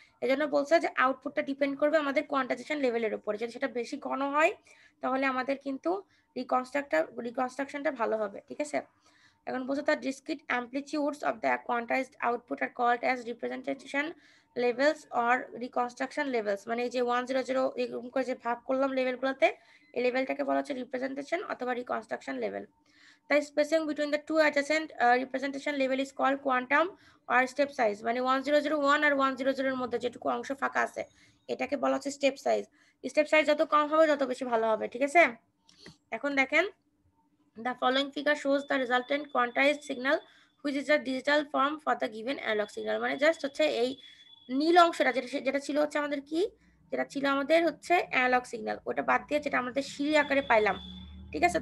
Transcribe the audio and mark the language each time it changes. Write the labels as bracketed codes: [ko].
[bn] এজন্য বলছে যে আউটপুটটা ডিপেন্ড করবে আমাদের কোয়ান্টাইজেশন লেভেলের উপর, যদি সেটা বেশি ঘন হয় তাহলে আমাদের কিন্তু রিকনস্ট্রাকশনটা ভালো হবে, ঠিক আছে। এখন বলছে [en] the discrete amplitudes of the quantized output are called as representation levels or reconstruction levels, [bn] মানে এই যে 100 এরকম করে যে ভাগ করলাম লেভেলগুলোতে, এই লেভেলটাকে বলা হচ্ছে রিপ্রেজেন্টেশন অথবা reconstruction level. [en] The spacing between the two adjacent representation level is called quantum or step size, [bn] মানে 1001 আর 100 এর মধ্যে যেটুকু অংশ ফাঁকা আছে এটাকে বলা হচ্ছে স্টেপ সাইজ। স্টেপ সাইজ যত কম হবে তত বেশি ভালো হবে, ঠিক আছে। এখন দেখেন [en] the following figure shows the resultant quantized signal which is a digital form for the given analog signal, [bn] মানে জাস্ট হচ্ছে এই নীল অংশটা যেটা ছিল হচ্ছে আমাদের কি, যেটা ছিল আমাদের হচ্ছে অ্যানালগ সিগন্যাল, ওটা বাদ দিয়ে যেটা আমাদের সিঁড়ি আকারে পাইলাম, ঠিক আছে।